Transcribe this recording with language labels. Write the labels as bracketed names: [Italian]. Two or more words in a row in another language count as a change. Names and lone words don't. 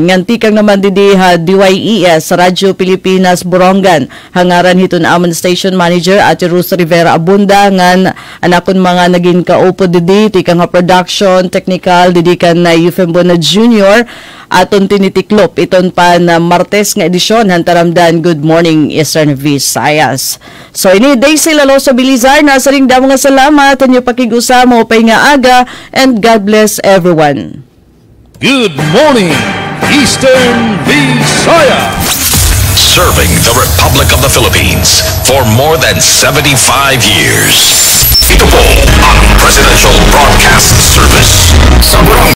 [Waray] Ngan tikang naman didi ha DYES, Radyo Pilipinas Borongan, hangaran hiton amon [English] station manager [Waray] at Ruth Rivera Abunda, ngan anakon mga naging kaupo didi, tikang ha production, technical, didi kan na Euphem Bona Jr. aton tinitiklop iton pa na Martes nga edisyon hantaramdan Good Morning Eastern Visayas. So ini Daisy Laloso Bilizar na sa ring damo nga salamat inyo pakigusa mo pay nga aga [English] and God bless everyone. Good morning, Eastern Visayas! serving the Republic of the Philippines for more than 75 years. [Filipino] Ito po ang Presidential Broadcast Service sa Barangay